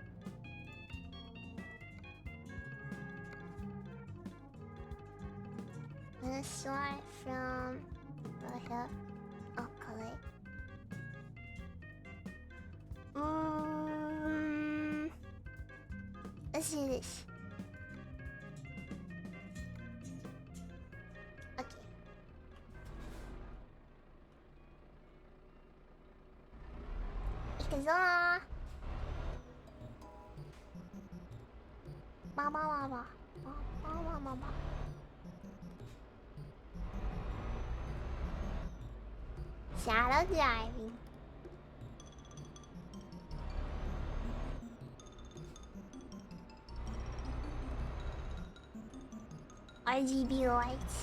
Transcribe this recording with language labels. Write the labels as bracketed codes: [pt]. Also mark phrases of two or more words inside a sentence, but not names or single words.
[en] I'm gonna start from right here. Oh, Calais. Let's do this. Okay. Ikaza. Ba ba ba ba. Ba ba ba ba. Shadow driving. RGB lights.